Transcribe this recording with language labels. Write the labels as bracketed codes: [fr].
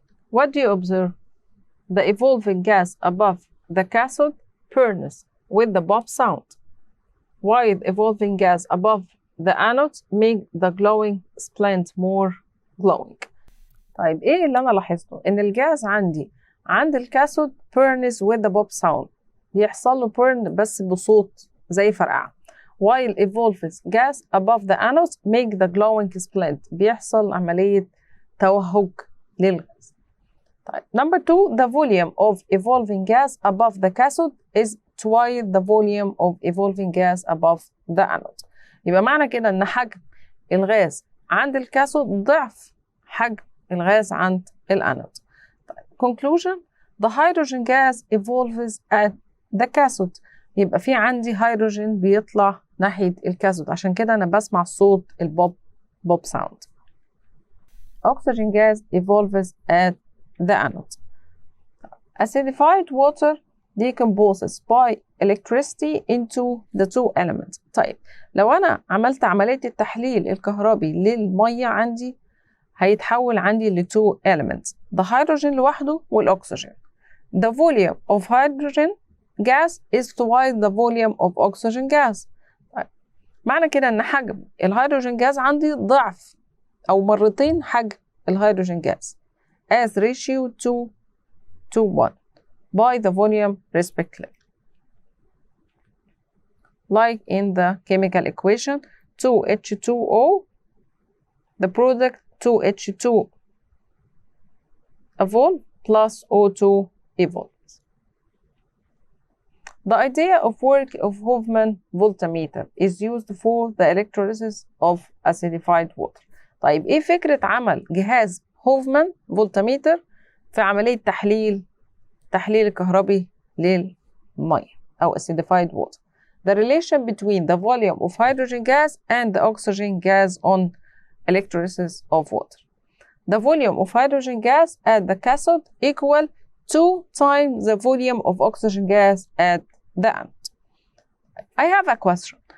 [en] What do you observe? The evolving gas above the cathode burns with the pop sound, while the evolving gas above the anode make the glowing splint more glowing. [ar] طيب ايه اللي انا لاحظته؟ ان الجاز عند الكاثود [en] burns with the pop sound، [ar] بيحصل له burn بس بصوت زي فرقعة، [en] while evolves gas above the anode make the glowing splint، [ar] بيحصل عملية توهج للغاز. [en] طيب number 2 the volume of evolving gas above the cathode is twice the volume of evolving gas above the anode. [ar] يبقى معنى كده ان حجم الغاز عند الكاثود ضعف حجم الغاز عند الانود. [en] طيب conclusion the hydrogen gas evolves at the cathode. [ar] يبقى في عندي هيدروجين بيطلع ناحية الكاثود، عشان كده أنا بسمع صوت البوب ساوند. [en] Oxygen gas evolves at the anode. Acidified water decomposes by electricity into the two elements. [ar] طيب لو أنا عملت عملية التحليل الكهربي للمية عندي هيتحول عندي ل [en] two elements، [ar] the hydrogen لوحده والأكسجين. [en] The volume of hydrogen gas is twice the volume of oxygen gas. [ar] طيب. معنى كده ان حجم الهيدروجين جاز عندي ضعف او مرتين حجم الهيدروجين جاز [en] as ratio 2 to 1 by the volume respectively. Like in the chemical equation 2H2O, the product 2H2 evolve plus O2 evolve. The idea of work of Hoffman voltmeter is used for the electrolysis of acidified water. [ar] طيب ايه فكرة عمل جهاز هوفمان فولتميتر في عملية تحليل الكهربي للمية أو acidified water? [en] The relation between the volume of hydrogen gas and the oxygen gas on electrolysis of water. The volume of hydrogen gas at the cathode equal 2 times the volume of oxygen gas at the anode. I have a question.